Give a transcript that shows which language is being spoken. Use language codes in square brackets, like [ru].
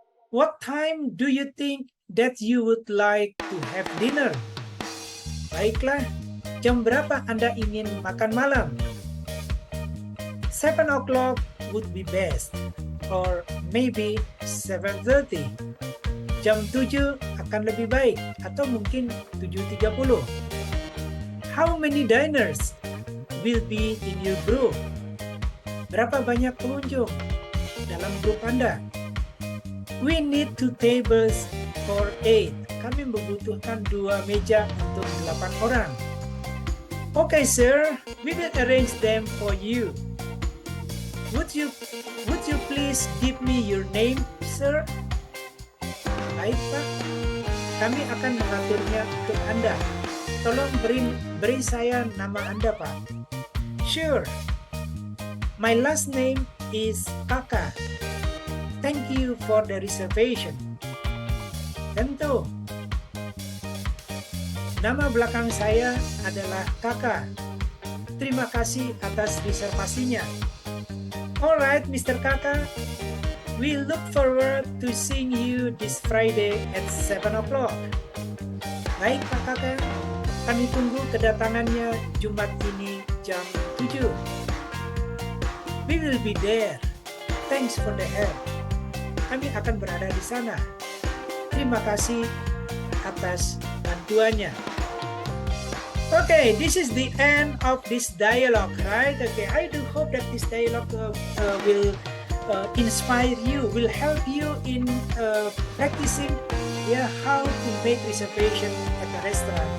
[en] What time do you think that you would like to have dinner? [id] Baiklah, jam berapa Anda ingin makan malam? [en] 7 o'clock would be best, or maybe 7:30. [id] Jam 7 akan lebih baik, atau mungkin 7:30. [en] How many diners will be in your group? [id] Berapa banyak pengunjung dalam grup Anda? [en] We need 2 tables for 8. [id] Kami membutuhkan 2 meja untuk 8 orang. [en] Okay, sir. We will arrange them for you. Would you please give me your name, sir? [id] Baik, Pak. Kami akan mengaturnya untuk Anda. Tolong beri saya nama Anda, Pak. [en] Sure. My last name is Kaka. Thank you for the reservation. [id] Tentu. Nama belakang saya adalah Kaka. Terima kasih atas reservasinya. [en] Alright, Mr. Kaka. We look forward to seeing you this Friday at 7 o'clock. [id] Baik, Pak Kaka. Kami tunggu kedatangannya Jumat ini jam 7. [en] We will be there. Thanks for the help. [id] Kami akan berada di sana. Terima kasih atas bantuannya. [en] Okay, this is the end of this dialogue, right? Okay, I do hope that this dialogue will inspire you, will help you in practicing how to make reservation at a restaurant.